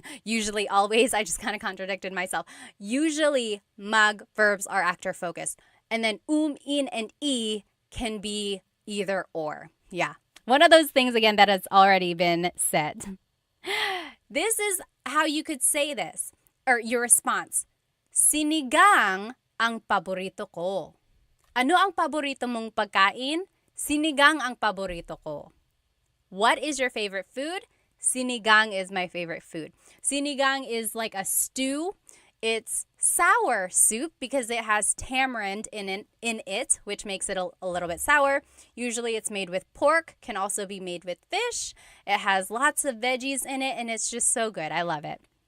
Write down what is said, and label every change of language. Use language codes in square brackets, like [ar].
[en] Usually, always, I just kind of contradicted myself. Usually, mag verbs are actor focused. And then in, and e can be either or. Yeah. One of those things, again, that has already been said. This is how you could say this, or your response. [tl] Sinigang ang paborito ko. Ano ang paborito mong pagkain? Sinigang ang paborito ko. [en] What is your favorite food? Sinigang is my favorite food. Sinigang is like a stew. It's sour soup because it has tamarind in it, which makes it a little bit sour. Usually it's made with pork, can also be made with fish. It has lots of veggies in it, and it's just so good. I love it.